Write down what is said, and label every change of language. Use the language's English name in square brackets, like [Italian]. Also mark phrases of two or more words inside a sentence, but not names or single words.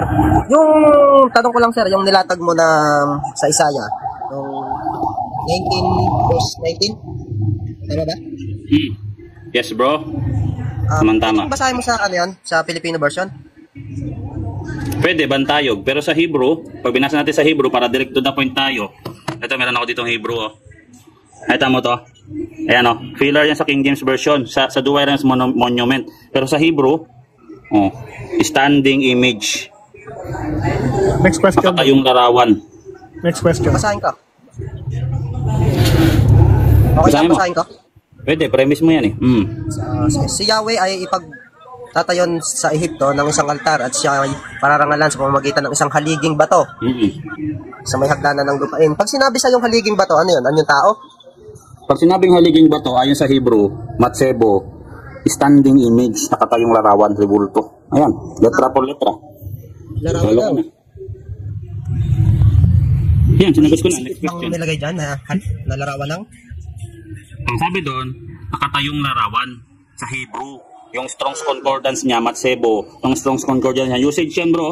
[Filipino] Yung tanong ko lang sir, yung nilatag mo na sa Isaiah, yung 19 verse 19. Tama ba? [English] Yes, bro. Tama. [Filipino] Basahin mo sa ano yan? Sa Filipino version? Pwede, bantayog. Pero sa Hebrew, pag binasa natin sa Hebrew, para [English] direct to the point [Filipino] tayo. Ito, meron ako ditong Hebrew. Oh. Ay, tama to. Ayan, oh. Filler yan sa King James Version. Sa Duwairans Monument. Pero sa Hebrew, [English] standing image. Next question. [Filipino] Makatayong larawan. [English] Next question. [Filipino] Basahin ka. Okay, basahin ka? Pwede, premise mo yan eh. Si Yahweh ay ipagtatayon sa Ehipto ng isang altar at siya ay pararangalan sa pamamagitan ng isang haliging bato sa may hagdanan ng lupain. Pag sinabi sa yung haliging bato, ano yun? Ano yung tao? Pag sinabing haliging bato, ayon sa Hebrew, matsebo, [English] standing image, [Filipino] nakatayong larawan, rebulto. Ayan, [Spanish] letra por letra. [Filipino] Larawan lang. Yan, sinagot ko na. [English] Next question. [Filipino] Ang nilagay dyan na larawan lang? Ang sabi doon, nakatayong larawan sa Hebrew. Yung Strong's Concordance niya, matsebo. Yung Strong's Concordance niya, usage yan bro.